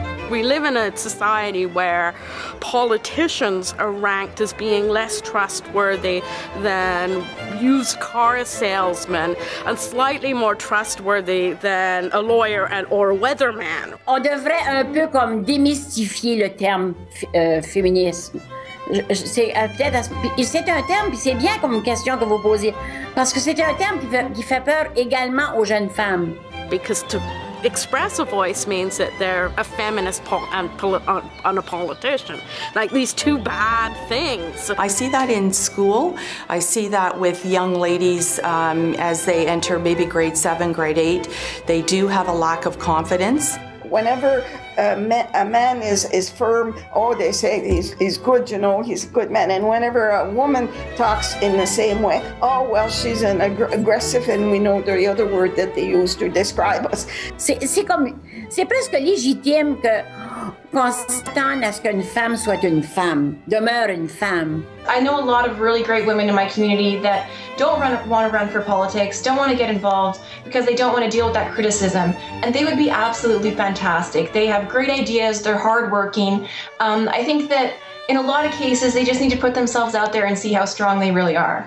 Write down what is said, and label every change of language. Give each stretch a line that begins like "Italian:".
English: We live in a society where politicians are ranked as being less trustworthy than used car salesmen and slightly more trustworthy than a lawyer or a weatherman.
French: On devrait un peu comme démystifier le terme féminisme. C'est un terme, puis c'est bien comme question que vous posez, parce que c'est un terme qui fait peur également aux jeunes femmes.
English: Because to express a voice means that they're a feminist and a politician. Like these two bad things. I see that in school. I see that with young ladies as they enter maybe grade 7, grade 8. They do have a lack of confidence. Whenever a man is firm, oh, they say he's good, you know, he's a good man. And whenever a woman talks in the same way, oh, well, she's an aggressive, and we know the other word that they use to describe us.
French: C'est presque légitime qu'on s'attende à ce qu'une femme soit une femme, demeure une femme.
English: I know a lot of really great women in my community that don't want to run for politics, don't want to get involved because they don't want to deal with that criticism. And they would be absolutely fantastic. They have great ideas, they're hardworking. I think that in a lot of cases, they just need to put themselves out there and see how strong they really are.